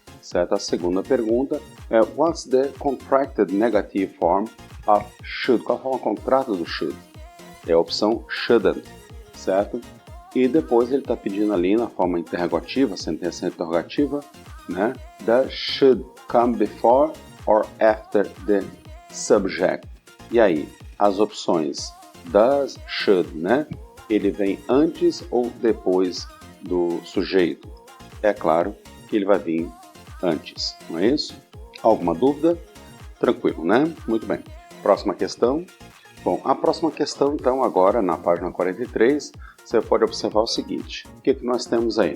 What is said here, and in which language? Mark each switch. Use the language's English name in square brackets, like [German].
[Portuguese] Certo? A segunda pergunta é [English] what's the contracted negative form of should? [Portuguese] Qual a forma contrata do should? É a opção shouldn't, certo? E depois ele está pedindo ali na forma interrogativa, sentença interrogativa, né? [English] Does should come before or after the subject? [Portuguese] E aí, as opções does, should, né? Ele vem antes ou depois do sujeito? É claro que ele vai vir antes, não é isso? Alguma dúvida? Tranquilo, né? Muito bem. Próxima questão. Bom, a próxima questão, então, agora na página 43, você pode observar o seguinte. O que nós temos aí?